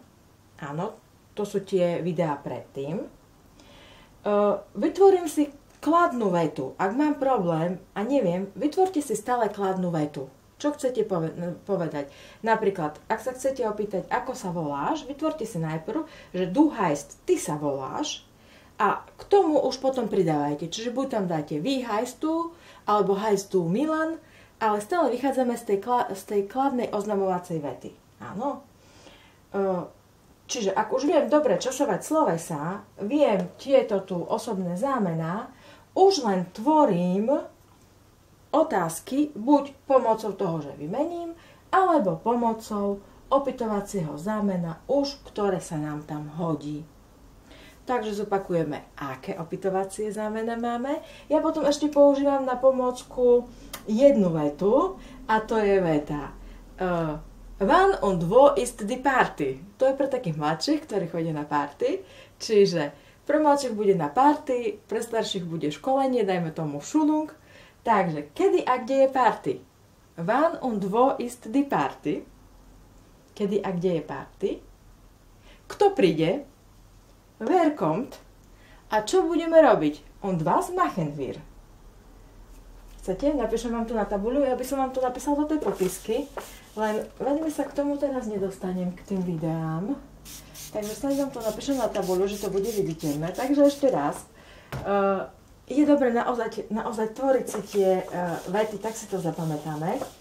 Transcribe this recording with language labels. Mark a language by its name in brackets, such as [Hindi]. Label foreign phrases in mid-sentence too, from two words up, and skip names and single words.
[Slovak] Áno, to sú tie videá predtým. Vytvorím si kladnú vetu. Ak mám problém a neviem, vytvorte si stále kladnú vetu. Čo chcete povedať? Napríklad, ak sa chcete opýtať, ako sa voláš, vytvorte si najprv, že [German] du heißt, [Slovak] ty sa voláš, a k tomu už potom pridávajte. Čiže buď tam dáte [German] wie heißt du, [Slovak] alebo [German] heißt du Milan, [Slovak] ale stále vychádzame z tej kladnej oznamovacej vety. Áno? Čiže ak už viem dobre časovať slovesa, viem tieto tu osobné zámená, už len tvorím otázky buď pomocou toho, že vymením, alebo pomocou opytovacieho zámena už, ktoré sa nám tam hodí. Takže zopakujeme, aké opytovacie zámena máme. Ja potom ešte používam na pomôcku jednu vetu, a to je veta [German] Wann und wo ist die Party? [Slovak] To je pre takých mladších, ktorí chodia na party. Čiže pre mladších bude na party, pre starších bude školenie, dajme tomu Schulung. Takže, kedy a kde je party? [German] Wann und wo ist die Party? [Slovak] Kedy a kde je party? Kto príde? [German] Wer kommt? [Slovak] A čo budeme robiť? [German] Und was machen wir? [Slovak] Chcete? Napíšem vám to na tabuľu. Ja by som vám to napísal do tej popisky. Len veľmi sa k tomu teraz nedostanem, k tým videám. Takže sa vám to napíšem na tabuľu, že to bude viditeľné. Takže ešte raz. Je dobré naozaj tvoriť si tie vety, tak si to zapamätáme.